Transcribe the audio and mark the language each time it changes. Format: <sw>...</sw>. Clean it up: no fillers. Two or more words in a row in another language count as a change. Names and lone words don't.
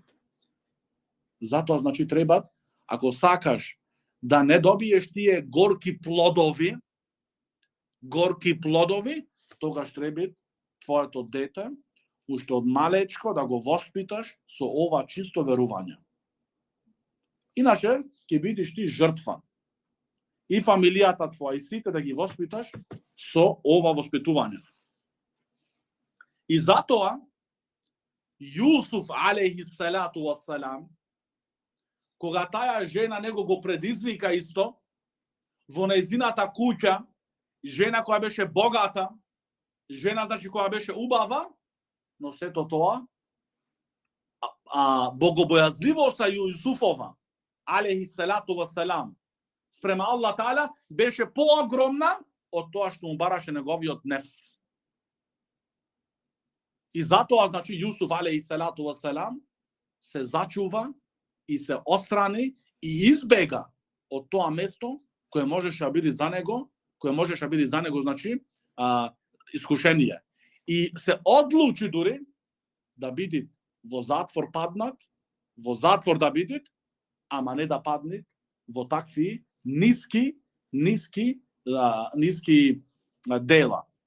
<mk>Затоа значи треба, ако сакаш да не добиеш тие горки плодови, тогаш треба твоето дете уште од малечко да го воспиташ со ова чисто верување. Иначе ќе бидеш ти жртва. И фамилијата твоја и сите да ги воспиташ со ова воспитување. И затоа Јусуф</mk> <ar>عليه الصلاة والسلام,</ar> <mk>кога таа жена него го предизвика исто, во нејзината куќа, жена која беше богата, жена значи која беше убава, но сето тоа, богобојазливоста Јусуфова,</mk> <ar>عليه الصلاة والسلام,</ar> <mk>спрема</mk> <ar>الله تعالى,</ar> <mk>беше поогромна од тоа што му бараше неговиот нефс. И затоа, значи, Јусуф</mk> <ar>عليه الصلاة والسلام</ar> <mk>се зачува и се отстрани и избега од тоа место кое можеше да биде за него, значи, искушение. И се одлучи дури да биде во затвор паднат, во затвор да биде, ама не да паднат во такви ниски дела.</mk>